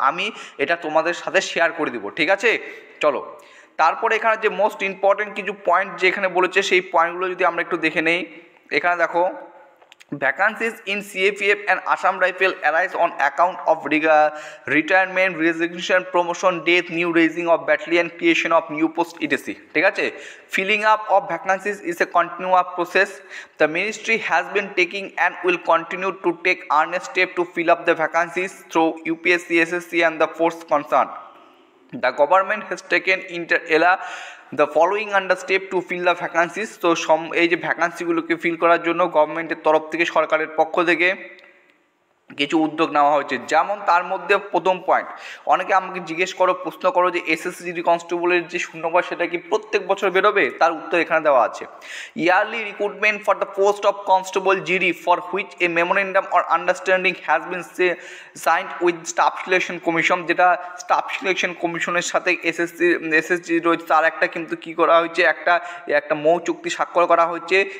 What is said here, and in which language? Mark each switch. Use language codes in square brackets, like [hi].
[bn] আমি এটা তোমাদের সাথে শেয়ার করে দিব, ঠিক আছে। চলো, তারপরে এখানে যে মোস্ট ইম্পর্টেন্ট কিছু পয়েন্ট যেখানে বলেছে সেই পয়েন্টগুলো যদি আমরা একটু দেখে নেই। এখানে দেখো, [en] vacancies in CAPF and Assam Rifle arise on account of retirement, resignation, promotion, death, new raising of battalion, creation of new post etc. [bn] ঠিক আছে। [en] Filling up of vacancies is a continuous process. The ministry has been taking and will continue to take earnest steps to fill up the vacancies through UPSC, SSC and the force concerned. The government has taken inter alia the following under step to fill the vacancies. [bn] তো এই যে ভ্যাকান্সিগুলোকে feel করার জন্য গভর্নমেন্টের তরফ থেকে, সরকারের পক্ষ থেকে কিছু উদ্যোগ নেওয়া হয়েছে। যেমন তার মধ্যে প্রথম পয়েন্ট, অনেকে আমাকে প্রশ্ন করো যে এসএসসি জিডি কনস্টেবলের যে শূন্যপদ সেটা কি প্রত্যেক বছর বেরোবে? তার উত্তর এখানে দেওয়া আছে। [en] yearly recruitment for the post of constable GD for which a memorandum or understanding has been signed with staff selection commission, [bn] যেটা স্টাফ সিলেকশন কমিশনের সাথে এসএসসি রয়েছে তার একটা কিন্তু কি করা হয়েছে, একটা মৌ চুক্তি স্বাক্ষর করা হয়েছে।